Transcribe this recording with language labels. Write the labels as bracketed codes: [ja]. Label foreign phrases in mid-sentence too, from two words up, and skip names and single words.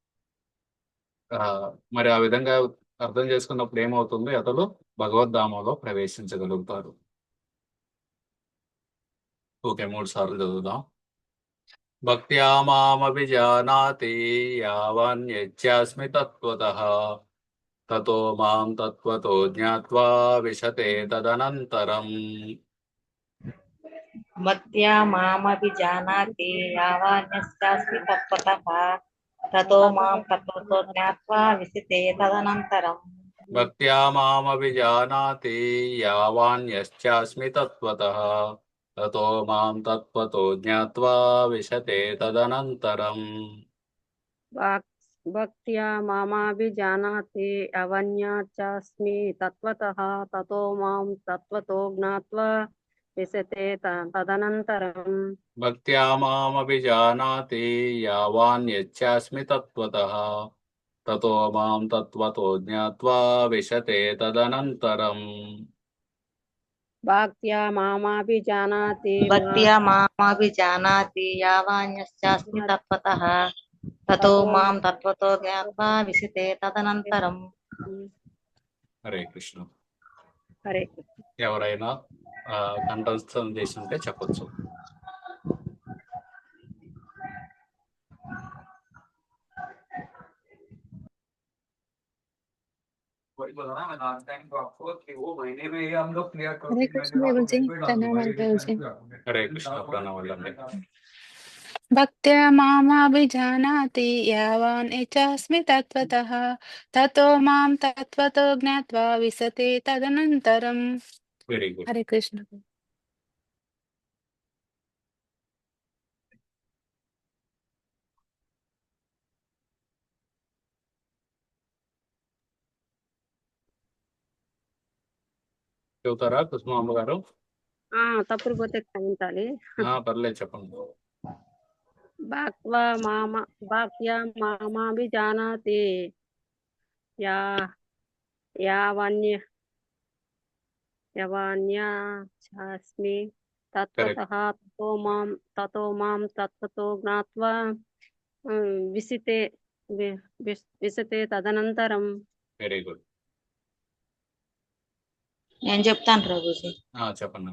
[te] మరి ఆ విధంగా అర్థం చేసుకున్నప్పుడు ఏమవుతుంది? అతడు భగవద్ధామంలో ప్రవేశించగలుగుతారు. ఓకే, 3 సార్లు చదువుదాం. [sa] భక్త్యా మామభిజానాతి యావన్ యచ్చాస్మి తత్వతః తతో మాం తత్వతో జ్ఞాత్వా విశతే తదనంతరం. భక్త్యా మామభిజానాతి యావాన్యశ్చాస్మి తత్వతః తతో మాం తత్వతో జ్ఞాత్వా విశతే తదనంతరం. భక్త్యా మామభిజానాతి యావాన్ యశ్చాస్మి తత్వతః తతో మాం తత్వతో జ్ఞాత్వా విశతే తదనంతరం. భక్త్యా మామాభిజానాతి అవన్యాచాస్మి తత్వతః తతో మాం తత్వతో జ్ఞాత్వా విశతే తదనంతరం. భక్త్యా మామభిజానాతి యావాన్ యచ్చాస్మి తత్వతః తతో మాం తత్వతో జ్ఞాత్వా విశతే తదనంతరం. భక్త్యా మామాభిజానాతి భక్త్యా మామభిజానాతి యావాన్యశ్చాస్మి తత్వతః తతో మాం తత్వతో జ్ఞాత్వా విశతే తదనంతరం. హరే కృష్ణ. హరే [te] ఎవరైనా కంఠస్థం చేసి ఉంటే చెప్పొచ్చు. [hi] हरे कृष्ण प्रभु जी, धन्यवाद प्रभु जी। [te] హరే కృష్ణ. ప్రణామాలండి. [sa] भक्त्या मामाभिजानाति यावान् इच्छास्मि तत्त्वतः ततो मां तत्त्वतो ज्ञात्वा विशते तदनन्तरम्. [en] very good. [te] हरे कृष्ण. చెబుతారా కుసుమాంబ గారు? తప్పులు పోతే క్షమించాలి. పర్లేదు చెప్పండి. [sa] భక్త్యా మామాభిజానాతి యావన్య యవాన్యాస్మి తత్వతః తతో మాం తత్వతో జ్ఞాత్వా విశతే విశతే తదనంతరం. [en] very good. [te] నేను చెప్తాను ప్రభుజీ. చెప్పండి.